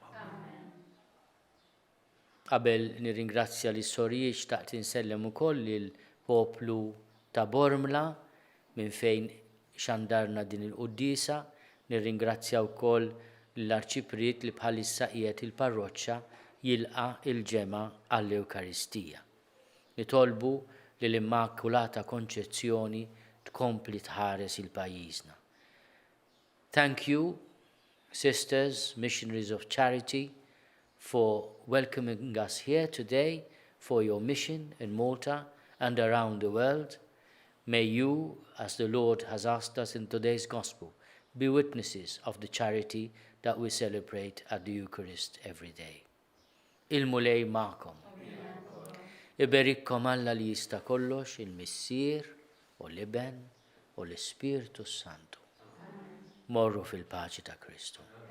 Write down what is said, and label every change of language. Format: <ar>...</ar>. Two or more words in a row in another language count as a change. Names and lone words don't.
<mt>Qabel nirringrazzja lis-Sorijiet xtaqt insellem ukoll il-poplu ta' Bormla minn fejn xandarna din il-Quddiesa, nirringrazzja wkoll l-Arċipriet li bħalissa qiegħed il-parroċċa jilqa' il-ġemgħa għall-Ewkaristija. Nitolbu li l-Immakulata Konċezzjoni tkompli tħares il-pajjiżna.</mt> <en>Thank you, sisters, missionaries of charity, for welcoming us here today for your mission in Malta and around the world. May you, as the Lord has asked us in today's Gospel, be witnesses of the charity that we celebrate at the Eucharist every day.</en> <mt>Il-mulej ma'kom. Iberikkom Alla li jista' kollox, il-Missier u l-Iben u l-Ispiritu Santu. Morru fil-paċi ta' Kristu.</mt>